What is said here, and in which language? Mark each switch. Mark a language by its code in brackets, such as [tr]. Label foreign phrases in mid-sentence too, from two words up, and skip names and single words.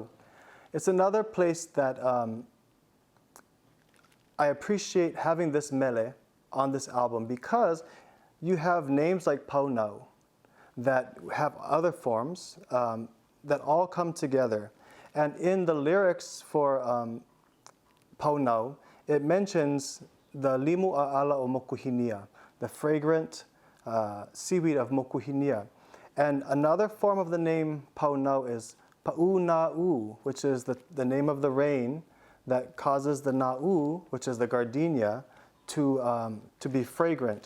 [en] It's another place that I appreciate having this mele on this album, because you have names like Paunau that have other forms that all come together. And in the lyrics for Paunau, it mentions the [haw] limu a'ala o mokuhinia, [en] the fragrant seaweed of mokuhinia. And another form of the name Paunau is Pa'una'u, which is the name of the rain that causes the na'u, which is the gardenia, to be fragrant.